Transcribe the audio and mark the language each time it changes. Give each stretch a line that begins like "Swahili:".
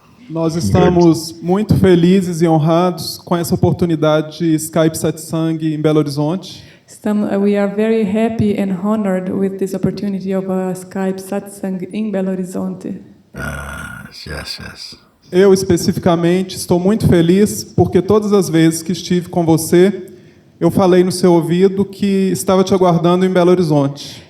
Portuguese: Nós estamos muito felizes e honrados com essa oportunidade de Skype Satsang em Belo Horizonte.
English: We are very happy and honored with this opportunity of a Skype Satsang in Belo Horizonte. Yes.
Portuguese: Eu, especificamente, estou muito feliz porque todas as vezes que estive com você, eu falei no seu ouvido que estava te aguardando em Belo Horizonte.